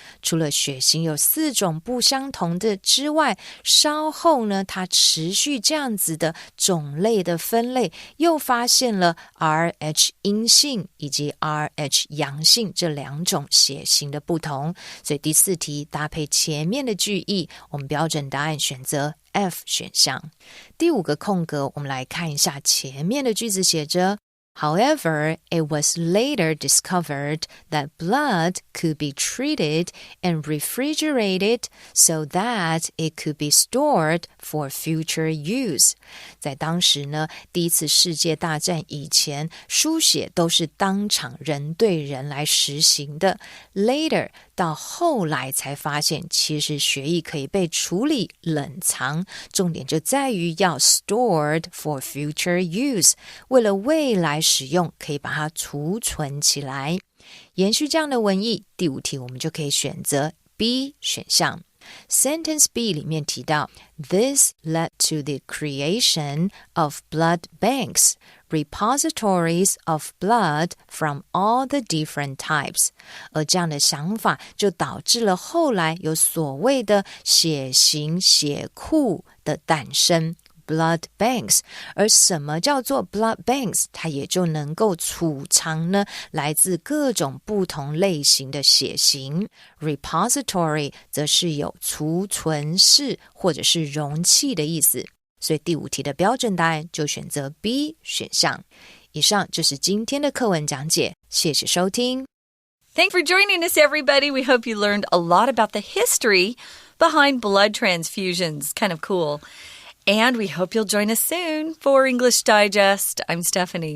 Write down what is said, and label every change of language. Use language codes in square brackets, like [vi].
[zh] 除了血型有4种不相同的之外，稍后呢，他持续这样子的种类的分类，又发现了 Rh 阴性以及 Rh 阳性这2种血型的不同。所以第4题搭配前面的句意，我们标准答案选择 F 选项。第5个空格，我们来看一下前面的句子写着 [en] However, it was later discovered that blood could be treated and refrigerated so that it could be stored for future use. [zh] 在当时呢，第一次世界大战以前，输血都是当场人对人来实行的。 Later 到后来才发现，其实血液可以被处理冷藏，重点就在于要 [en] stored for future use， [zh] 为了未来使用，可以把它储存起来。延续这样的文意，第5题我们就可以选择 B 选项。 [en] Sentence B [zh] 里面提到 [en] This led to the creation of blood banks, repositories of blood from all the different types. [zh] 而这样的想法就导致了后来有所谓的血型血库的诞生。 Blood banks， 而什么叫做 blood banks？它也就能够储藏呢来自各种不同类型的血型。 Repository 则是有储存室或者是容器的意思。所以第5题的标准答案就选择 B 选项。以上就是今天的课文讲解，谢谢收听。 [en] Thanks for joining us, everybody. We hope you learned a lot about the history behind blood transfusions. Kind of cool. And we hope you'll join us soon for English Digest. I'm Stephanie.